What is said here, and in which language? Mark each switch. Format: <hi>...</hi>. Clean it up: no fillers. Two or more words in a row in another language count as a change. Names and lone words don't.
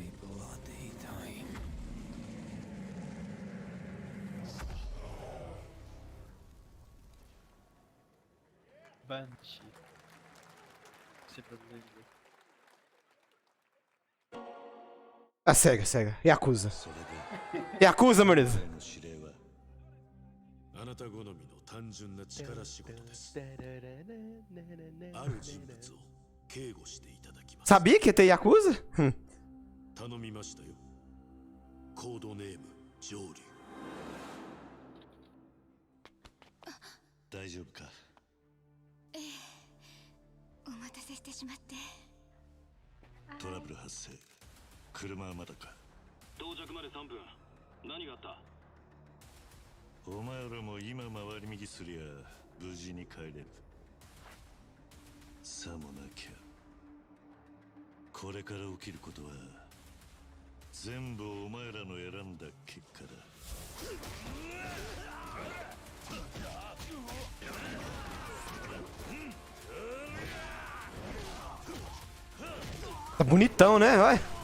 <pt>Banshee. Sempre Cega. Yakuza. Yakuza, meu Deus.</pt> <ja>あなた好みの単純な力仕事です。ある人物を警護していただきます。</ja> <pt>Sabia que ia ter Yakuza?</pt> <ja>頼みましたよ。コードネーム上流。大丈夫か。お待たせしてしまって。トラブル発生。車はまだか。到着まで3分。何があった？お前らも今回り右すりゃ無事に帰れる。さもなきゃこれから起きることは全部お前らの選んだ結果だ。</ja> <pt>Tá bonitão, né? Vai.</pt>